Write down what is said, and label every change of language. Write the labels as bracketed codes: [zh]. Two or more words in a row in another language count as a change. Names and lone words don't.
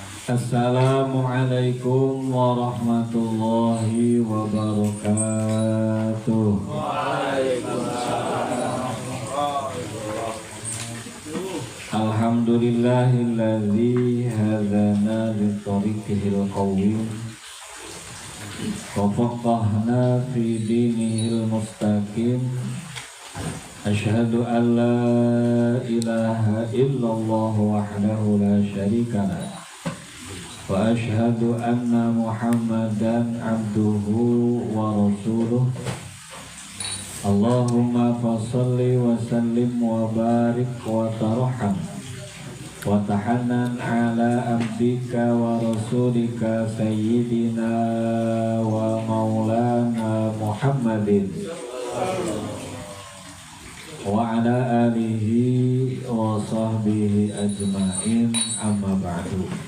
[ar] السلام عليكم ورحمة الله وبركاته. الحمد لله الذي هدانا لطريقه القويم وفقهنا في دينه المستقيم. أشهد أن لا إله إلا الله وحده لا شريك له وأشهد أن محمدا عبده ورسوله. اللهم فصل وسلم وبارك وترحم وتحنن على عبدك ورسولك سيدنا ومولانا محمد وعلى آله وصحبه أجمعين أما بعد.